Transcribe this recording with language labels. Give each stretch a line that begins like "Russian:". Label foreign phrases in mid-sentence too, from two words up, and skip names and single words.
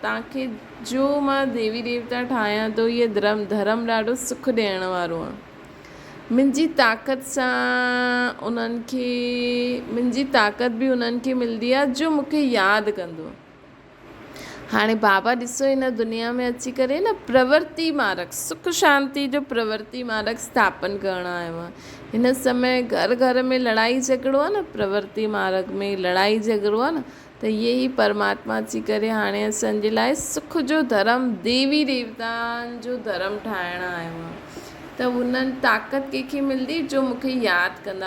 Sindhi: तव्हांखे जो मां देवी देवता ठाहियां थो, इहे धर्म ॾाढो सुख ॾियण वारो आहे। मुंहिंजी ताक़त सां उन्हनि खे, मुंहिंजी ताक़त बि उन्हनि खे मिलंदी आहे जो मूंखे यादि कंदो आहे। हाणे बाबा ॾिसो हिन दुनिया में अची करे न प्रवृत्ति मार्ग, सुख शांति जो प्रवृत्ति मार्ग स्थापन करणु आयो आहे। हिन समय घर घर में लड़ाई झगड़ो आहे न, प्रवृत्ति मार्ग में लड़ाई झगड़ो आहे न, त इहे ई परमात्मा अची करे हाणे असांजे लाइ सुख जो धर्म, देवी देवताउनि जो धर्म ठाहिणु आयो आहे। त उन्हनि ताक़त कंहिंखे मिलंदी जो मूंखे यादि कंदा।